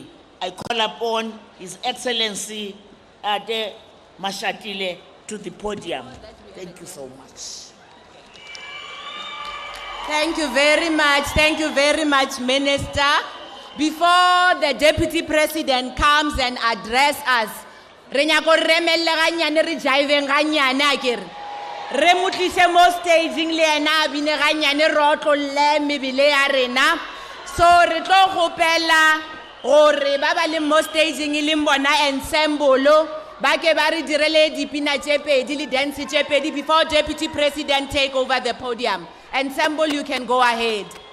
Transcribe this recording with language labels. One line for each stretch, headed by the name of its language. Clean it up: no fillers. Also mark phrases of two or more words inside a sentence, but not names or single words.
English: I call upon His Excellency Tata Mashatile to the podium. Thank you so much. Thank you very much. Thank you very much, Minister. Before the Deputy President comes and addresses us,
Northern Sotho: re nyako remelle ganyane re jiveng ganyane akere re mutlise mo staging le ena a bine ganyane re otlolle mebile ya rena, so re tlo gopela gore ba ba le mo staging e leng bona ensemble ba ke ba re direle dipina tše pedi le dance tše pedi
English: before Deputy President take over the podium. Ensemble, you can go ahead.